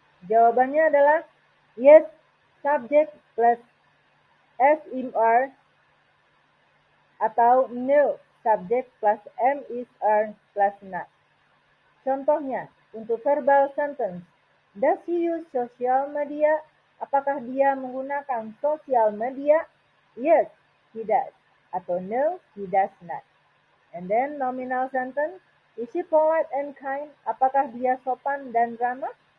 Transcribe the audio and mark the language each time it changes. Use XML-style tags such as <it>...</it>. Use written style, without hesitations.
<id>Jawabannya adalah</id> <en>yes, subject plus s, im, are, atau no, subject plus am, is, are, plus not.</en> <id>Contohnya, untuk</id> <en>verbal sentence, does he use social media?</en> <id>Apakah dia menggunakan sosial media?</id> <en>Yes, he does. Atau no, he does not. And then nominal sentence, is she polite and kind?</en> <id>Apakah dia sopan dan ramah?</id>